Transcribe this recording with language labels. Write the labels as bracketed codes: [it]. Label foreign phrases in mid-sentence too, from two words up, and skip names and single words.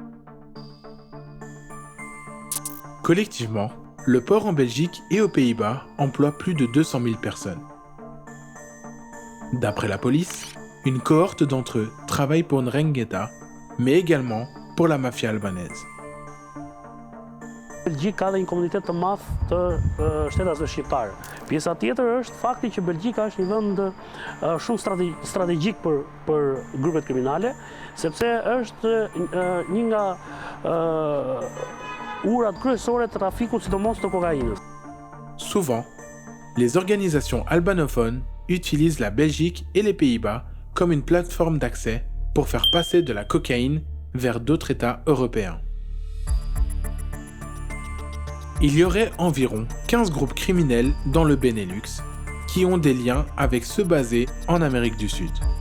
[fr] Collectivement, le port en Belgique et aux Pays-Bas emploie plus de 200 000 personnes. D'après la police, une cohorte d'entre eux travaille pour Ndrangheta, mais également pour la mafia albanaise. [sq] Belgjika dhe një komunitet të madh të shtetasve shqiptare. Pjesa tjetër është fakti që Belgjika është një vend shumë strategjik për grupet kriminale, sepse është një nga urat kryesore të trafikut, sidomos të kokainës. [fr] Souvent, les organisations albanophones utilisent la Belgique et les Pays-Bas comme une plateforme d'accès pour faire passer de la cocaïne vers d'autres États européens. Il y aurait environ 15 groupes criminels dans le Benelux qui ont des liens avec ceux basés en Amérique du Sud.